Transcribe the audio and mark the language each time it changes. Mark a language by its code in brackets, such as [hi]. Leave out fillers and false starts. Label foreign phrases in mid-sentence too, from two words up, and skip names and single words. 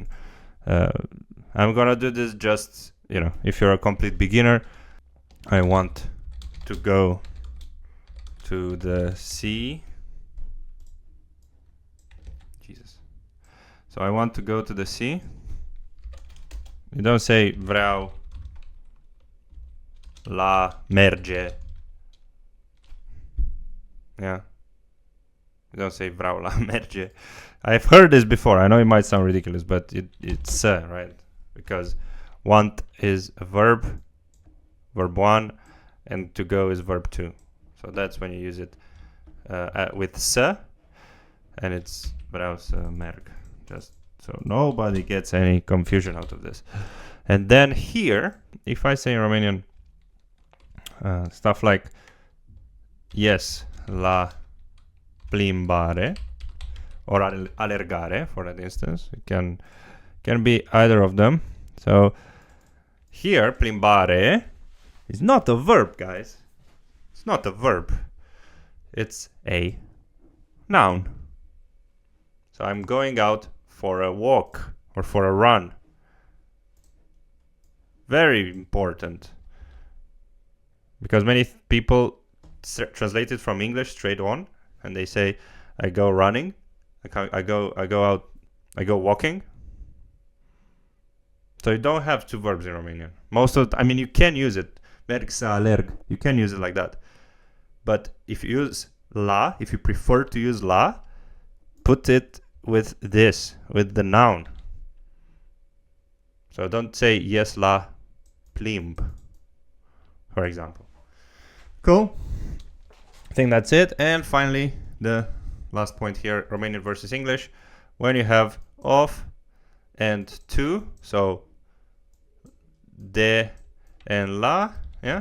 [en] I'm gonna do this just, if you're a complete beginner, I want to go to the sea. Jesus. So I want to go to the sea. You don't say [ro] vreau la merge. [en] Yeah. You don't say [ro] vreau la merge. [en] I've heard this before. I know it might sound ridiculous, but it's right? Because want is a verb 1, and to go is verb 2. So that's when you use it with se, and it's [ro] vreau să merg. [en] Just so nobody gets any confusion out of this. And then here, if I say in Romanian stuff like yes, [ro] la plimbare, or alergare, [en] for that instance, it can be either of them. So here, plimbare is not a verb, guys. It's not a verb. It's a noun. So I'm going out for a walk or for a run. Very important. Because many people translate it from English straight on, and they say, I go running, I go out, I go walking. So you don't have two verbs in Romanian. You can use it. [ro] Merg să alerg. [en] You can use it like that. But if you use la, if you prefer to use la, put it with this, with the noun. So don't say yes [ro] la plimb, [en] for example. Cool. I think that's it. And finally, the last point here, Romanian versus English. When you have of and to, so de and la, yeah.